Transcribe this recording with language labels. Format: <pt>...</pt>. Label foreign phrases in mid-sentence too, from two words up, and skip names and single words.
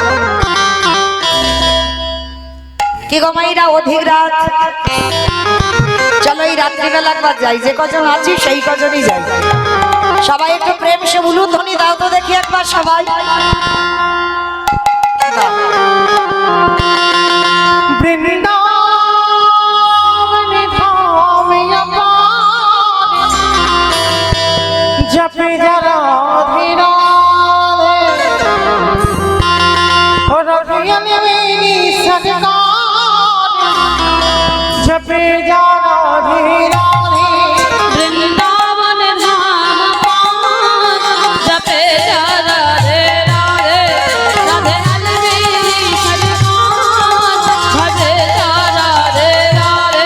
<bn>কি গো মাইরা অধিক রাত, চলো এই রাত্রিবেলা একবার যাই, যে কজন আছি সেই কজনই যাই। সবাই একটু</bn> <hi>प्रेम से</hi> <bn>উলু ধ্বনি দাও তো দেখি একবার সবাই।</bn> <hi>বৃন্দাবন जपे जरा धीरा और मेरी सरकार जपे जरा धीरा वृंदावन धाम पावन जपे जा राधे राधे राधे अलवेली सरकार भजे जा राधे राधे</hi>